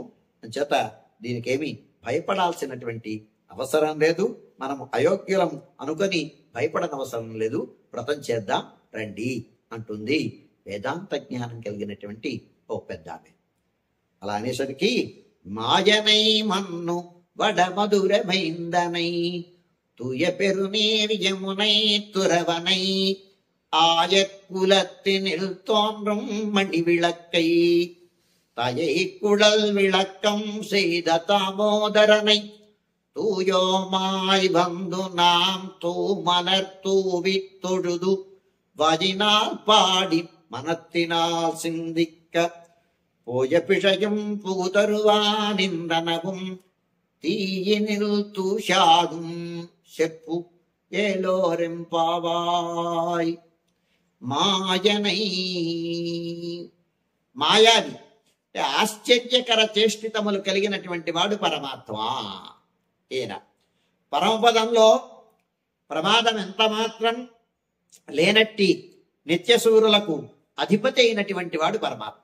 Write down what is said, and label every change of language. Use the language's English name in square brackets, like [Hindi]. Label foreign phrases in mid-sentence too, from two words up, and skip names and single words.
[Telugu] చేత దీనికేమి భయపడాల్సినటువంటి అవసరం లేదు. మనం అయోగ్యులం అనుకొని భయపడనవసరం లేదు, వ్రతం చేద్దాం రండి అంటుంది వేదాంత జ్ఞానం కలిగినటువంటి ఓ పెద్ద ఆమె. అలా అనేసరికి [Tamil] மாயனை மன்னு வடமதுரை மைந்தனை தூய பெருநீர் யமுனை துறவனை ஆயக்குலத்தினில் தோன்றும் மணி விளக்கை தயை குழல் விளக்கம் செய்த தாமோதரனை தூயோமாய் வந்து நாம் தூமலர் தூவி தொழுது வஜினால் பாடி மனத்தினால் சிந்திக்க போய பிழையும் புகுதருவானின்றனவும் தீயினில் தூஷாடும் செப்பு ఏలోరెంపావాయ్. [Telugu] మాయనై మాయావి అంటే ఆశ్చర్యకర చేష్టితములు కలిగినటువంటి వాడు పరమాత్మ. ఈయన పరమపదంలో ప్రమాదం ఎంత మాత్రం లేనట్టి నిత్యసూరులకు అధిపతి అయినటువంటి వాడు పరమాత్మ.